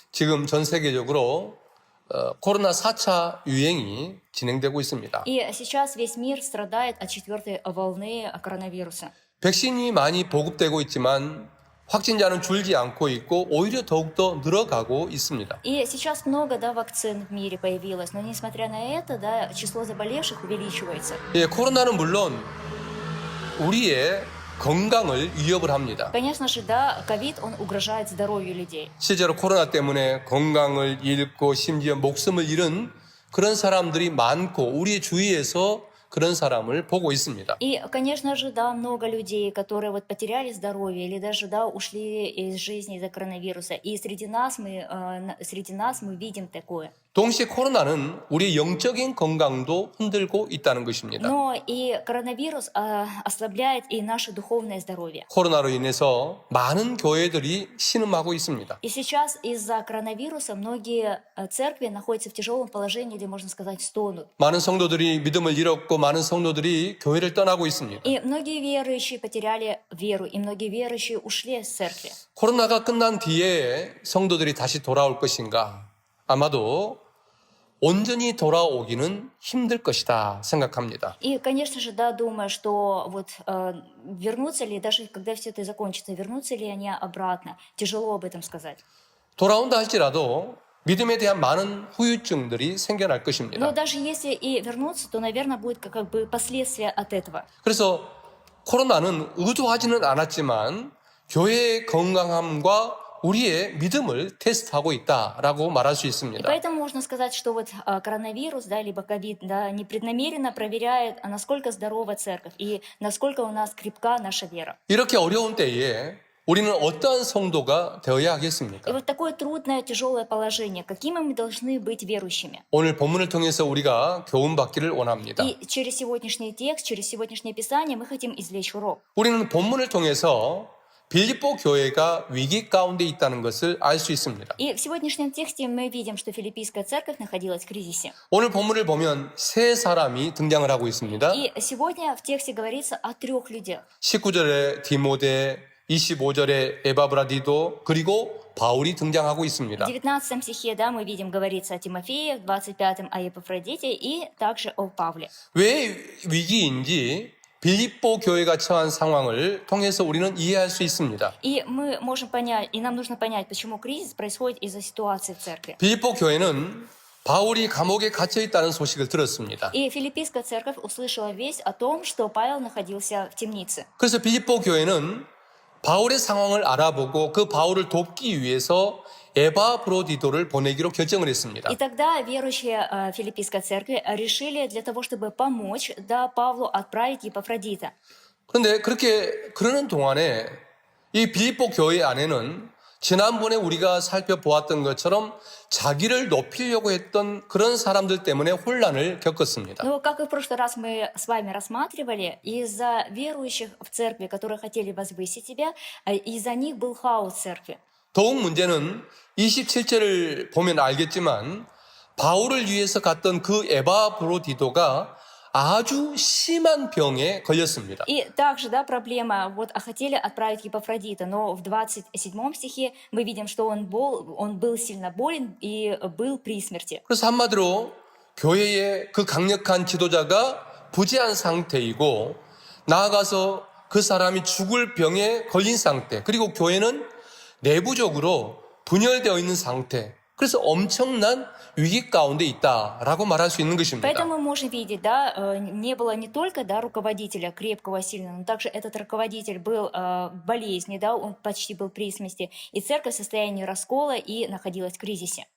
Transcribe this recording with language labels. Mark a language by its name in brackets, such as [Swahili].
[Korean] 지금 전 세계적으로 코로나 4차 유행이 진행되고 있습니다. [Russian] И сейчас весь мир страдает от 4-й волны коронавируса. [Korean] 백신이 많이 보급되고 있지만 확진자는 줄지 않고 있고 오히려 더욱더 늘어가고 있습니다. [Russian] И сейчас много, да, вакцин в мире появилось, но несмотря на это, да, число заболевших увеличивается. [Korean] 예, 코로나는 물론 우리의 건강을 위협을 합니다. [Russian] Конечно же, да, ковид, он угрожает здоровью людей. [Korean] 실제로 코로나 때문에 건강을 잃고 심지어 목숨을 잃은 그런 사람들이 많고 우리 주위에서 그런 사람을 보고 있습니다. [Russian] И, конечно же, да, много людей, которые вот потеряли здоровье или даже, да, ушли из жизни из-за коронавируса. И среди нас мы видим такое. [Korean] 동시에 코로나는 우리의 영적인 건강도 흔들고 있다는 것입니다. [Russian] Но и коронавирус ослабляет и наше духовное здоровье. [Korean] 코로나로 인해서 많은 교회들이 신음하고 있습니다. [Russian] И сейчас из-за коронавируса многие церкви находятся в тяжелом положении, или, можно сказать, стонут. [Korean] 많은 성도들이 믿음을 잃었고 많은 성도들이 교회를 떠나고 있습니다. [Russian] И многие верующие потеряли веру, и многие верующие ушли из церкви. [Korean] 코로나가 끝난 뒤에 성도들이 다시 돌아올 것인가? 아마도 온전히 돌아오기는 힘들 것이다 생각합니다. [Russian] И, конечно же, да, думаю, что вот вернутся ли, даже когда все это закончится, вернутся ли они обратно, тяжело об этом сказать. [Korean] 돌아온다 할지라도 믿음에 대한 많은 후유증들이 생겨날 [Russian] Но [Korean] 것입니다. [Russian] даже если и вернутся, то, наверное, будет как бы последствия от этого. [Korean] 그래서 코로나는 의도하지는 않았지만 교회의 건강함과 우리의 믿음을 테스트하고 있다라고 말할 수 [Russian] И [Korean] 있습니다. [Russian] поэтому можно сказать, что вот коронавирус, да, либо ковид, да, непреднамеренно проверяет, насколько здорова церковь и насколько у нас крепка наша вера. [Korean] 이렇게 어려운 때에 우리는 어떠한 성도가 되어야 [Russian] И [Korean] 하겠습니까? [Russian] вот такое трудное, тяжелое положение, какими мы должны быть верующими? [Korean] 오늘 본문을 통해서 우리가 교훈받기를 원합니다. [Russian] И через сегодняшний текст, через сегодняшнее Писание мы хотим извлечь урок. [Korean] 우리는 본문을 통해서 빌립보 교회가 위기 가운데 있다는 것을 알 수 있습니다. [Russian] И в сегодняшнем тексте мы видим, что Филиппийская церковь находилась в кризисе. [Korean] 오늘 본문을 보면 세 사람이 등장을 하고 있습니다. [Russian] И сегодня в тексте говорится о 3 людях. [Korean] 19절에 디모데, 25절에 에바브라디도, 그리고 바울이 등장하고 [Russian] В [Korean] 있습니다. [Russian] 19 стихе, да, мы видим, говорится о Тимофее, в 25 о Епафродите и также о Павле. [Korean] 왜 위기인지 빌립보 교회가 처한 상황을 통해서 우리는 이해할 수 있습니다. [Russian] И мы можем понять, и нам нужно понять, почему кризис происходит из-за ситуации в церкви. [Korean] 빌립보 교회는 바울이 감옥에 갇혀 있다는 소식을 들었습니다. [Russian] И Филиппийская церковь услышала весть о том, что Павел находился в темнице. [Korean] 그래서 빌립보 교회는 바울의 상황을 알아보고 그 바울을 돕기 위해서 에바브로디도를 보내기로 결정을 했습니다. [Russian] И тогда верующие Филиппийской церкви решили для того, чтобы помочь Павлу отправить Епафродита. [Korean] 그런데 그렇게 그러는 동안에 이 빌립보 교회 안에는 지난번에 우리가 살펴보았던 것처럼 자기를 높이려고 했던 그런 사람들 때문에 혼란을 겪었습니다. [Russian] Но, как и в прошлый раз мы с вами рассматривали, из-за верующих в церкви, которые хотели возвысить себя, из-за них был хаос в церкви. [Korean] 더욱 문제는 27절을 보면 알겠지만 바울을 위해서 갔던 그 에바브로디도가 아주 심한 병에 걸렸습니다. [Russian] И также, проблема, хотели отправить Епафродита, но в 27 стихе мы видим, что он был сильно болен и был при смерти. [Korean] 그래서 한마디로 교회의 그 강력한 지도자가 부재한 상태이고 나아가서 그 사람이 죽을 병에 걸린 상태, 그리고 교회는 내부적으로 분열되어 있는 상태, 그래서 엄청난 위기 가운데 있다라고 말할 수 있는 것입니다. [Russian] Поэтому мы можем видеть, не было не только руководителя крепкого, сильного, но также этот руководитель был в болезни, он почти был при смерти, и церковь в состоянии раскола и находилась в кризисе.